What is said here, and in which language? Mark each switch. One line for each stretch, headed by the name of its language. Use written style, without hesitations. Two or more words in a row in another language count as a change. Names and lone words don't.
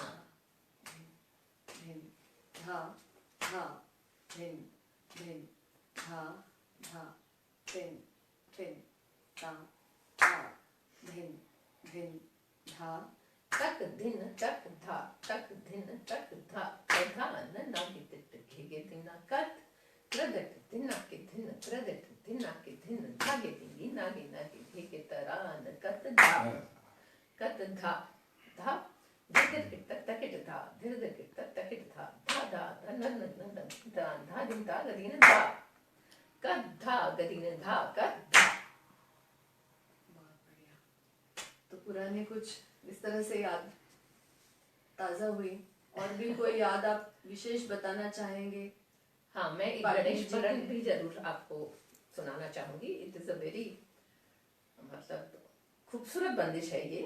Hindi: धिन धा धा धिन धिन धा धा धिन धिन धा धा धिन धिन धा तक धिन तक धा तक धिन तक धा धा न ना के तिट घे धिना कत त्रदट धिना के धिन त्रदट धिना के धिन धागे धिंगी नागे नागे घे तरान कत धा धा धीर किट तकिट धा धीर किट तकिट धा धा धा न न न धा धा दिन धा गदीन धा कत धा गदीन धा कत धा। बहुत बढ़िया। तो पुराने कुछ इस तरह से याद ताजा हुई। और भी कोई याद आप विशेष बताना चाहेंगे? हाँ, मैं एक पाटनी गणेश जी पुराण की- भी जरूर आपको सुनाना चाहूंगी।
English: It is a very
Hindi: मतलब खूबसूरत बंदिश है ये।